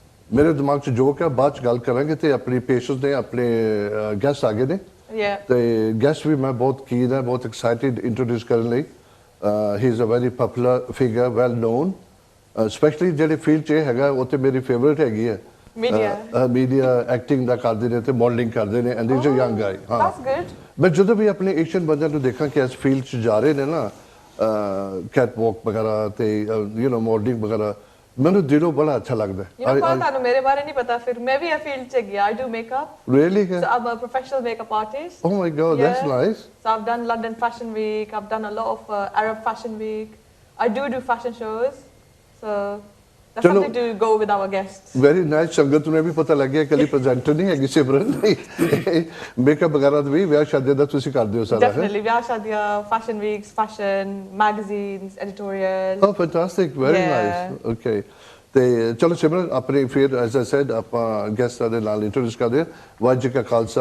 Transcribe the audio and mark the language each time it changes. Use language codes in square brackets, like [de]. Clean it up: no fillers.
[pa] ਮੇਰੇ ਦਿਮਾਗ 'ਚ ਜੋਕ ਹੈ ਬਾਅਦ 'ਚ ਗੱਲ ਕਰਾਂਗੇ ਤੇ ਆਪਣੀ ਪੇਸ਼ੈਂਟਸ ਨੇ ਆਪਣੇ ਗੈਸਟ ਆ ਗਏ ਨੇ ਤੇ ਗੈਸਟ ਵੀ ਮੈਂ ਬਹੁਤ ਕੀਨ ਹੈ ਬਹੁਤ ਐਕਸਾਈਟਿਡ ਇੰਟਰੋਡਿਊਸ ਕਰਨ ਲਈ [en] he is a very popular figure well known [pa] especially ਜਿਹੜੇ ਫੀਲਡ 'ਚ ਹੈਗਾ ਉਹ ਤੇ ਮੇਰੀ ਫੇਵਰਿਟ ਹੈਗੀ ਹੈ ਮੀਡੀਆ ਐਕਟਿੰਗ ਦਾ ਕਰਦੇ ਨੇ ਤੇ ਮਾਡਲਿੰਗ ਕਰਦੇ ਨੇ [en] and is a young guy [pa] ਹਾਂ [en] that's good [pa] ਮੈਂ ਜਦੋਂ ਵੀ ਆਪਣੇ ਏਸ਼ੀਅਨ ਬੰਦਿਆਂ ਨੂੰ ਦੇਖਾਂ ਕਿ ਇਸ ਫੀਲਡ 'ਚ ਜਾ ਰਹੇ ਨੇ ਨਾ ਕੈਟ ਵਾਕ ਵਗੈਰਾ ਤੇ ਯੂ نو ਮਾਡਲਿੰਗ ਵਗੈਰਾ ਮੈਨੂੰ ਦਿਲੋਂ ਬੜਾ ਅੱਛਾ ਲੱਗਦਾ ਹੈ ਤੁਹਾਨੂੰ ਮੇਰੇ ਬਾਰੇ ਨਹੀਂ ਪਤਾ ਫਿਰ ਮੈਂ ਵੀ ਇਹ ਫੀਲਡ 'ਚ ਗਿਆ [en] I do makeup really so I'm a professional makeup artist oh my god that's nice so I've done London Fashion Week I've done a lot of Arab Fashion Week I do fashion shows so that's something to go with our guests [pa] very nice ਸੰਗਤ ਨੂੰ ਵੀ ਪਤਾ ਲੱਗ ਗਿਆ ਕੱਲੀ presenter ਨਹੀਂ ਹੈਗੀ ਸਿਮਰਨ makeup ਵਗੈਰਾ ਵੀ ਵਿਆਹ ਸ਼ਾਦੀ ਦਾ ਤੁਸੀਂ ਕਰਦੇ ਹੋ ਸਾਰਾ [en] definitely [pa] ਵਿਆਹ ਸ਼ਾਦੀਆਂ [en] fashion weeks fashion magazines editorial oh fantastic very nice okay [pa] ਤੇ ਚਲੋ ਸਿਮਰਨ ਆਪਣੇ ਫਿਰ [en] as I said [pa] ਆਪਾਂ ਗੈਸਟਾਂ ਦੇ ਨਾਲ ਇੰਟਰੋਡਿਊਸ ਕਰਦੇ ਹਾਂ ਵਾਹਿਗੁਰੂ ਜੀ ਕਾ ਖਾਲਸਾ